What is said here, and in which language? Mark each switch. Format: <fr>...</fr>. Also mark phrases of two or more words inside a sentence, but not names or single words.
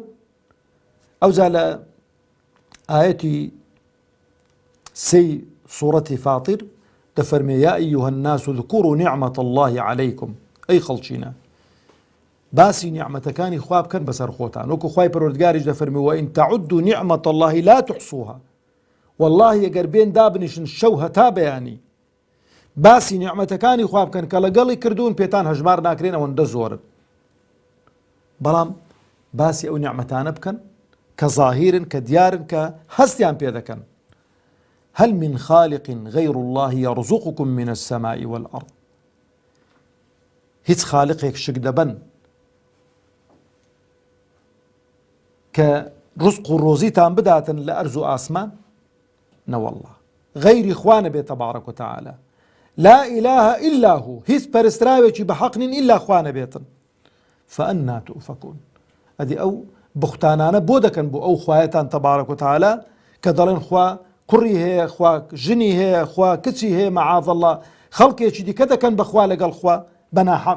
<ckb>ئەوجا لە ئاەتی سەی سوورەتی فاتر دەفەرمێ</ckb> <ar>یا ئەیوهە الناس اذکوروا نعمەة الله عەلەیکم،</ar> <ckb>ئەی خەڵچینە باسی نیعمەتەکانی خوا بکەن بەسەر خۆتان، وەکو خوای پەروەردگاریش دەفەرمێ</ckb> <ar>وئین تەعودوا نعمەة الله لا تحصوها،</ar> <ckb>والله ئەگەر بێن دابنیشن شەو هەتا بەیانی باسی نیعمەتەکانی خوا بکەن کە لەگەڵی کردوون پێتان هەژمار ناکرێن، ئەوەندە زۆرن. بەڵام باسی ئەو نیعمەتانە بکەن کە ظاهیرن، کە دیارن، کە هەستیان پێ دەکەن.</ckb> <ar>هل من خالق غير الله يرزقكم من السماء والأرض،</ar> <ckb>هیچ خالقێک شک دەبەن کە ڕزق و ڕۆزیتان بداتن لە ئەرز و ئاسمان؟ نەوەڵڵا، غەیری خوا نەبێت</ckb> <ar>تەبارەک و تەعالا، لا إله إلا هو،</ar> <ckb>هیچ پەرستراوێکی بە حەق نین ئیلا خوا نەبێتن.</ckb> <ar>فأنا تؤفكون،</ar> <ckb>ئەدی ئەو بوختانانە بۆ دەکەن بۆ ئەو خوایەتان</ckb> <ar>تەبارەک و تەعالا</ar> <ckb>کە دەڵێن خوا کوڕی هەیە، خوا ژنی هەیە، خوا کچی هەیە،</ckb> <ar>مەعاذ الله،</ar> <ckb>خەڵکێکی دیکە دەکەن بەخوا لەگەڵ خوا بەناحەق.</ckb>